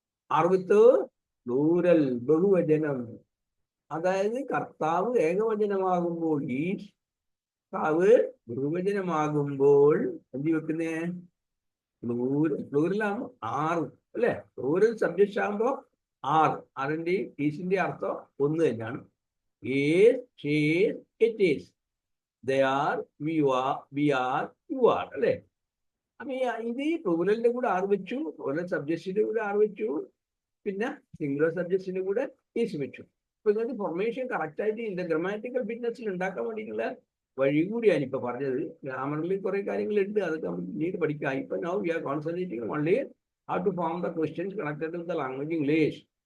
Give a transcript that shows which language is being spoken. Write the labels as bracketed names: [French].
[Malayalam] Are with plural, ബഹുവചനം. അതായത് കർത്താവ് ഏകവചനമാകുമ്പോൾ, ഈ കർത്താവ് ബഹുവചനമാകുമ്പോൾ എന്ത് വെക്കുന്നേ, പ്ലൂരലാകുമ്പോ 6 അല്ലെ. പ്ലൂരൽ സബ്ജക്റ്റ് ആകുമ്പോ 6. അതിന്റെ ഈസിന്റെ അർത്ഥം ഒന്ന് തന്നെയാണ്. [English] it is, they are, we are, you are [Malayalam] അല്ലെ. അപ്പൊ ഇത് പ്ലൂരലിന്റെ കൂടെ 6 വെച്ചു, പ്ലൂരൽ സബ്ജക്റ്റിന്റെ കൂടെ 6 വെച്ചു, പിന്നെ സിംഗുലർ സബ്ജക്റ്റിന്റെ കൂടെ ഈസ് വെച്ചു. അപ്പൊ ഇങ്ങനത്തെ ഫോർമേഷൻ കറക്റ്റ് ആയിട്ട് ഇതിന്റെ ഗ്രമാറ്റിക്കൽ ഫിറ്റ്നസ്സിൽ ഉണ്ടാക്കാൻ വേണ്ടിയിട്ടുള്ള വഴി കൂടിയാണ് ഇപ്പൊ പറഞ്ഞത്. ഗ്രാമറിൽ കുറെ കാര്യങ്ങളുണ്ട്, അതൊക്കെ നമുക്ക് പിന്നീട് പഠിക്കാം. ഇപ്പൊ [English] Now we are concentrating only how to form the questions connected with the language English.